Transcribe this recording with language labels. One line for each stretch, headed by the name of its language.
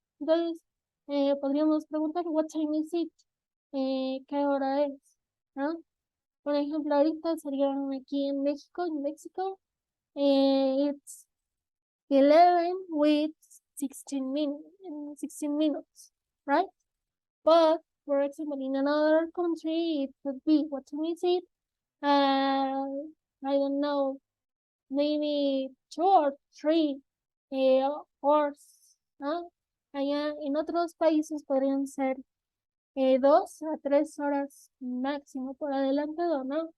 Spanish: Entonces, podríamos preguntar,
English: what time is it?
Spanish: ¿Qué hora es? ¿No? Por ejemplo, ahorita serían aquí en México,
English: it's 11 with 16 minutes, right? But, for example, in another country, it could be, what time is it? I don't know, maybe 2 or 3 hours, ¿no?
Spanish: Allá en otros países podrían ser 2 a 3 horas máximo por adelantado, ¿no?